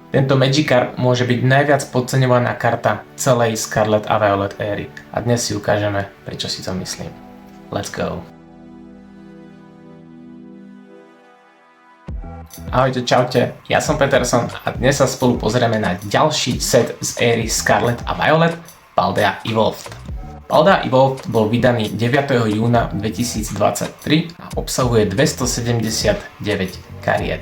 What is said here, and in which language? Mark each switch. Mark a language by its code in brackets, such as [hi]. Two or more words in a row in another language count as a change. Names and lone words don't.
[sk] Tento Magikarp môže byť najviac podceňovaná karta celej Scarlet a Violet éry a dnes si ukážeme, prečo si to myslím. [en] Let's go! [sk] Ahojte, čaute, ja som Peterson a dnes sa spolu pozrieme na ďalší set z éry Scarlet a Violet, Paldea Evolved. Paldea Evolved bol vydaný 9. júna 2023 a obsahuje 279 kariet.